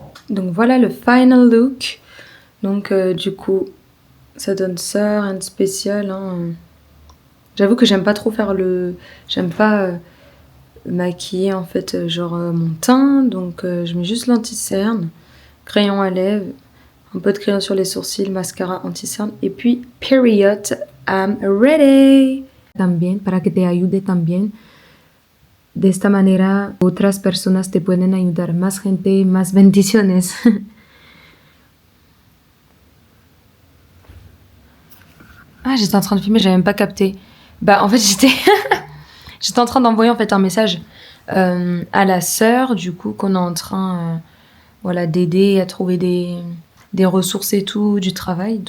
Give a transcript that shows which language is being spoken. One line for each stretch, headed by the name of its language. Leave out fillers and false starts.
French: Donc voilà le final look. Donc du coup, ça donne ça, rien de spécial. Hein. J'avoue que j'aime pas trop faire j'aime pas maquiller en fait genre mon teint. Donc je mets juste l'anti-cerne, crayon à lèvres, un peu de crayon sur les sourcils, mascara anti-cerne. Et puis,
English: period, I'm ready.
Spanish: También, para que te ayude también. De esta manera, otras personas te pueden ayudar. Más gente, más bendiciones.
French: Ah, j'étais en train de filmer, j'avais même pas capté. Bah, en fait, j'étais en train d'envoyer en fait un message à la sœur, du coup, qu'on est en train, voilà, d'aider à trouver des ressources et tout, du travail.